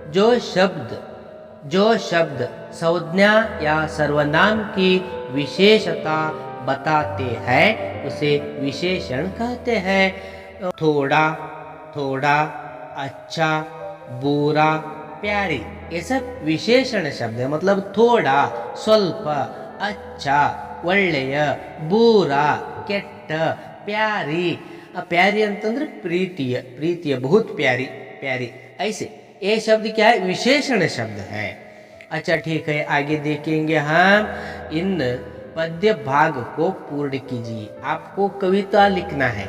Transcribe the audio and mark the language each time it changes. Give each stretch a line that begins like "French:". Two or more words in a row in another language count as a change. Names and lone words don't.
Hindi: जो शब्द संज्ञा या सर्वनाम की विशेषता बताते हैं उसे विशेषण कहते हैं। थोड़ा, थोड़ा, अच्छा, बुरा, प्यारी, ये सब विशेषण शब्द है। मतलब थोड़ा, स्वल्प, अच्छा,
Kannada: ಒಳ್ಳೆಯ, ಬೂರ, ಕೆಟ್ಟ,
Hindi: प्यारी। प्यारी ಅಂತಂದ್ರೆ प्रीतिय बहुत प्यारी, प्यारी। ऐसे ये शब्द क्या है? विशेषण शब्द है। अच्छा ठीक है, आगे देखेंगे हम। इन पद्य भाग को पूर्ण कीजिए। आपको कविता लिखना है।